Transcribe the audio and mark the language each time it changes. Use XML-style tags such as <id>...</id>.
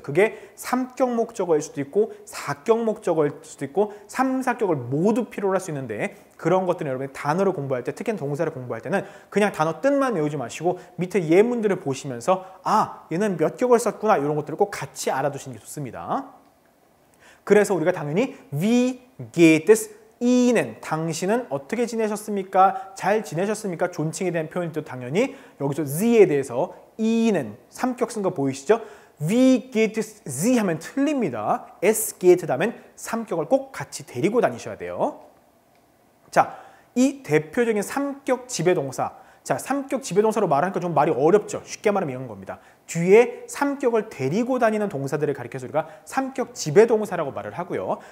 <ko>그게 3격 목적어일 수도 있고 4격 목적어일 수도 있고 3, 4격을 모두 필요로 할 수 있는데 그런 것들은 여러분이 단어를 공부할 때 특히 동사를 공부할 때는 그냥 단어 뜻만 외우지 마시고 밑에 예문들을 보시면서 아, 얘는 몇 격을 썼구나 이런 것들을 꼭 같이 알아두시는 게 좋습니다. 그래서 우리가 당연히</ko> <de>Wie geht es Ihnen,</de> <ko>당신은 어떻게 지내셨습니까? 잘 지내셨습니까? 존칭에 대한 표현도 당연히 여기서 Z에 대해서 Ihnen, 3격 쓴 거 보이시죠?</ko> <de>Wie geht es Sie</de> <ko>하면 틀립니다. Es geht 다음엔 3격을 꼭 같이 데리고 다니셔야 돼요. 자, 이 대표적인 3격 지배동사. 자, 3격 지배동사로 말하니까 좀 말이 어렵죠. 쉽게 말하면 이런 겁니다. 뒤에 3격을 데리고 다니는 동사들을 가리켜서 우리가 3격 지배동사라고 말을 하고요.</ko>